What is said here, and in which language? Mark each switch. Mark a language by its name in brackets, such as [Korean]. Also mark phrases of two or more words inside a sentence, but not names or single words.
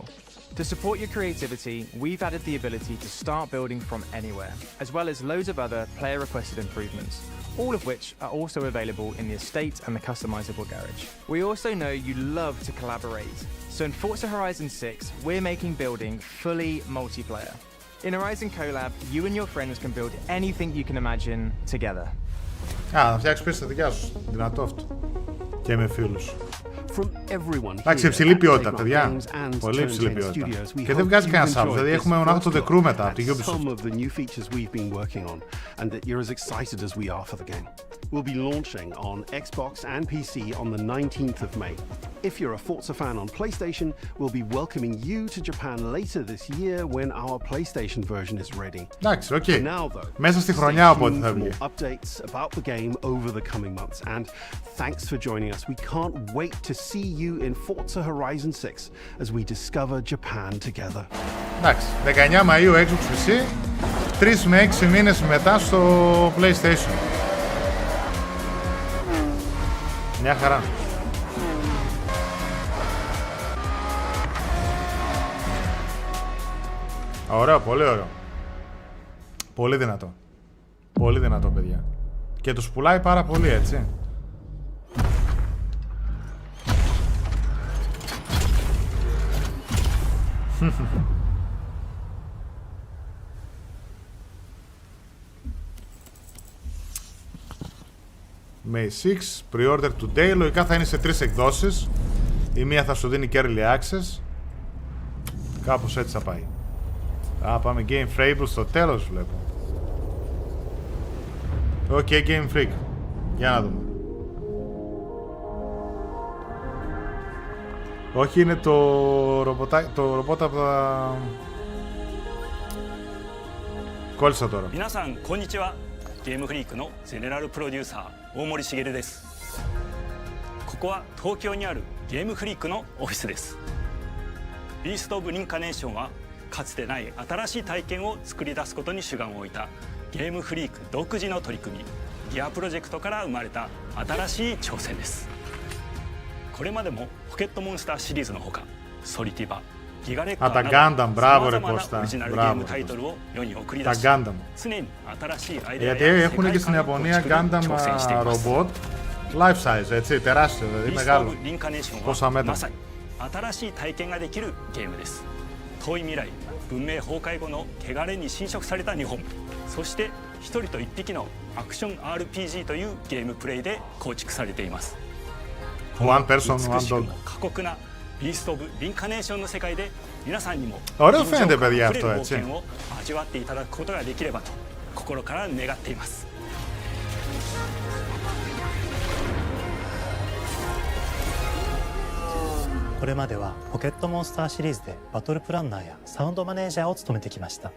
[English] To support your creativity, we've added the ability to start building from anywhere, as well as loads of other player-requested improvements, all of which are also available in the estate and the customizable garage. We also know you love to collaborate, so in Forza Horizon 6, we're making building fully multiplayer. In Horizon Collab, you and your friends can build anything you can imagine together. [Greek] Να φτιάξεις πίσω τα δικιά σου. Δυνατό αυτό. Και με φίλους. Εντάξει, υψηλή ποιότητα, παιδιά. Πολύ υψηλή ποιότητα. Και δεν βγάζει κανένα άλλο. Δηλαδή έχουμε μονάχα το The Crew μετά από τη Ubisoft. [English] Will be launching on Xbox and PC on the 19th of May. If you're a Forza fan on PlayStation, we'll be welcoming you to Japan later this year when our PlayStation version is ready. [Greek] Εντάξει, οκ. Μέσα στη χρονιά οπότε θα βγει. [English] Updates about the game over the coming months. And thanks for joining us. We can't wait to see you in Forza Horizon 6 as we discover Japan together. [Greek] Εντάξει, 19 Μαΐου Xbox PC, 3 με 6 μήνες μετά στο PlayStation. Μια χαρά. Ωραίο, πολύ ωραίο. Πολύ δυνατό. Πολύ δυνατό, παιδιά. Και τους πουλάει πάρα πολύ, έτσι. [English] May 6, pre-order today. [Greek] Λογικά θα είναι σε 3 εκδόσεις. Η μία θα σου δίνει και [English] early access. [Greek] Κάπως έτσι θα πάει. Πάμε Game Freak στο τέλος, βλέπω. Ok, Game Freak. Για να δούμε. Όχι, είναι το ρομπότ από τα... Κόλλησα τώρα. [Japanese] 皆さんこんにちは。ゲームフリークのゼネラルプロデューサー大森茂です。ここは東京にあるゲームフリークのオフィスです。ビースト・オブ・リンカネーションはかつてない新しい体験を作り出すことに主眼を置いたゲームフリーク独自の取り組みギアプロジェクトから生まれた新しい挑戦です。これまでもポケットモンスターシリーズのほかソリティバギガレッカーなどさまざまなオリジナルゲームタイトルを世に送り出し常に新しいアイデアや世界観を作り挑戦しています。 [English] Life size, [Greek] έτσι, τεράστιο, δηλαδή μεγάλο. Πόσα μέτρα. [Japanese] まさに新しい体験ができるゲームです。遠い未来、文明崩壊後の汚れに侵食された日本、そして一人と一匹のアクション RPG というゲームプレイで構築されています。 [English] One person, one [Japanese] 美しく [English] dog. [Japanese] も過酷なビースト・オブ・リンカネーションの世界で皆さんにも [Greek] Ωραίο φαίνεται, παιδιά, [Japanese] あふれる [Greek] αυτό, [Japanese] 冒 [Greek] έτσι. [Japanese] 険を味わっていただくことができればと心から願っています。これまではポケットモンスターシリーズでバトルプランナーやサウンドマネージャーを務めてきました。